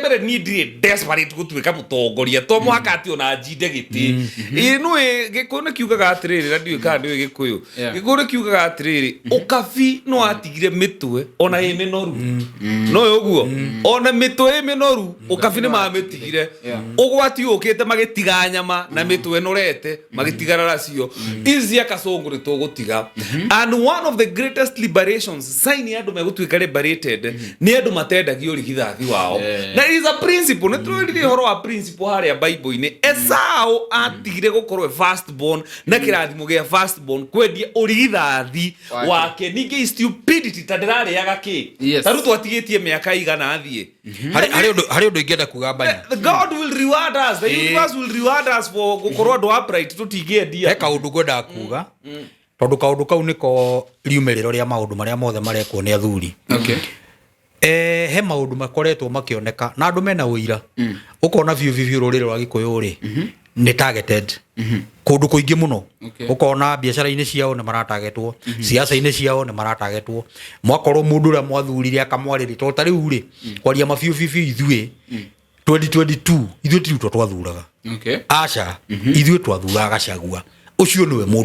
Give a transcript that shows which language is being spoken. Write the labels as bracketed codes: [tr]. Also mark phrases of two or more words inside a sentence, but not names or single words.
[ki] mbere niĩ ndirĩ desperate gũtuĩka mũtongoria to mũhaka atĩ ona njinde gĩtĩ nĩũĩ gĩkũyũ nĩ kiugaga atĩrĩrĩ na ndiũĩ kana nĩũĩ gĩkũyũ gĩkũyũ nĩ kiugaga atĩrĩrĩ ũkabi no atigire mĩtwe ona ĩ mĩnoru no ũguo ona mĩtwe ĩ mĩnoru ũkabi nĩ mamĩtigire ũgwati ũkĩte magĩtiga nyama na mĩtwe ĩnorete magĩtigana nacio ici Kasongo nĩ tũgũtiga [en] and one of the greatest liberations [ki] sign ya andũ megũtuĩka liberated nĩ andũ matendagio ũrigithathi wao [en] that is a principle [ki] nĩ tũrĩrire ũhoro wa principle harĩa Bible-inĩ Esau atigire gũkorwo [en] first born [ki] na kĩrathimo gĩa [en] first born [ki] kwendia ũrigithathi wake ningĩ stupidity ta ndĩrarĩaga kĩ ta rĩu twatigĩtie mĩaka igana athiĩ harĩ ũndũ ingĩenda kuga Mbanya [en] God will reward us the universe will reward us for [ki] gũkorwo andũ upright tũtingĩendia he kaũndũ ngwendaga kuga tondũ kaũndũ kau nĩko riumĩrĩro rĩa maũndũ marĩa mothe marekwo nĩ athuri he maũndũ makoretwo makĩoneka na andũ mena ũira ũkona biũ rũrĩrĩ rwa Gĩkũyũ rĩ nĩ targeted kũndũ kũingĩ mũno ũkona biacara-inĩ ciao nĩ maratargetwo siasa-inĩ ciao nĩ maratargetwo mwakorwo mũndũ ũrĩa mwathurire akamwarĩria tondũ ta rĩu rĩ kwaria mabiũ ithuĩ 2022 ithuĩ tirutwo twathuraga aca ithuĩ twathuraga Gachagua ucio niwe mundu